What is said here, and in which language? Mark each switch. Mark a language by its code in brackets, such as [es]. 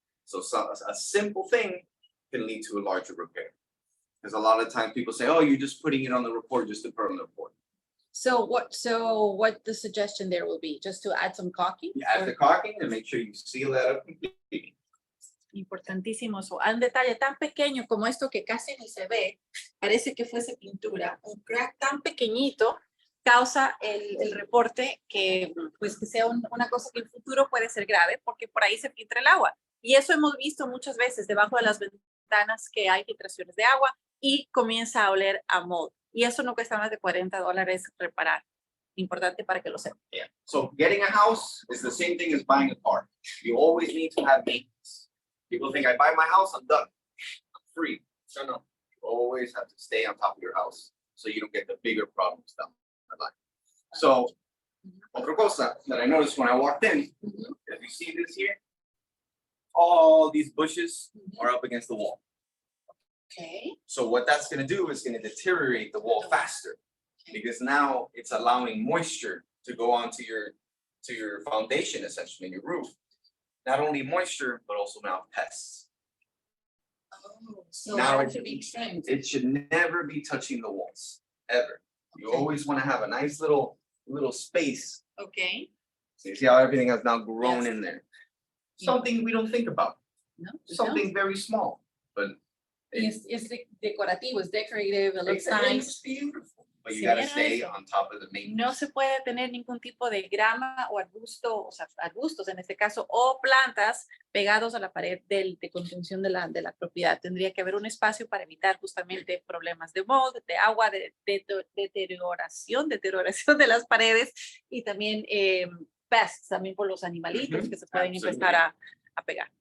[en] So a simple thing can lead to a larger repair. Because a lot of times people say, oh, you're just putting it on the report just to put on the report. So what the suggestion there will be? Just to add some caulking? You add the caulking and make sure you seal that up completely. [es] Importantísimo eso. Un detalle tan pequeño como esto que casi ni se ve, parece que fuese pintura. Un crack tan pequeñito causa el reporte que, pues, que sea una cosa que en el futuro puede ser grave porque por ahí se filtra el agua. Y eso hemos visto muchas veces debajo de las ventanas que hay filtraciones de agua y comienza a oler a mold. Y eso no cuesta más de $40 reparar. Importante para que lo sepan. [en] Yeah. So getting a house is the same thing as buying a car. You always need to have maintenance. People think I buy my house, I'm done. I'm free. No. You always have to stay on top of your house so you don't get the bigger problems down the line. So, [es] otra cosa [en] that I noticed when I walked in, if you see this here, all these bushes are up against the wall. Okay. So what that's gonna do is gonna deteriorate the wall faster because now it's allowing moisture to go onto your foundation, essentially, your roof. Not only moisture, but also now pests. Oh, so Now that it- should be trimmed. It should never be touching the walls, ever. You always wanna have a nice little space. Okay. So you see how everything has now grown Yes. in there. Yeah. Something we don't think about, No, we don't. something very small, but [es] Y es decorativo, es [en] decorative, it looks it looks nice. beautiful. But you [es] Sí, [en] gotta [es] era [en] stay [es] eso. [en] on top of the maintenance. [es] No se puede tener ningún tipo de grama o arbusto, o sea, arbustos en este caso, o plantas pegados a la pared de contención de la propiedad. Tendría que haber un espacio para evitar justamente problemas de mold, de agua, de deterioración de las paredes y también pests, también por los animalitos que se pueden empezar a pegar.